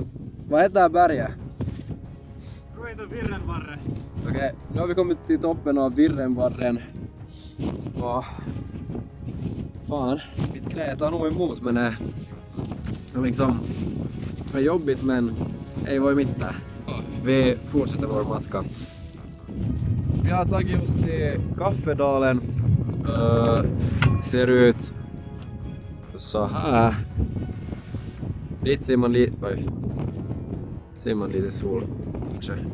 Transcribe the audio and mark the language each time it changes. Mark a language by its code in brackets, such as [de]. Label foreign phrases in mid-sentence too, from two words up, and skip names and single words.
[sv] Vad heter det här berget? Nu heter Virrenvarre. Okej, nu har vi kommit till toppen av Virrenvarren. Och... Fan, mitt knä tar nog emot, men det är liksom... Det är jobbigt, men [fi] ei voi mitään. [sv] Vi fortsätter vår matka. Vi har tagit oss till Kaffedalen. Ser ut så här. Dit ser man lite... Oj. Ser man lite sol kanske.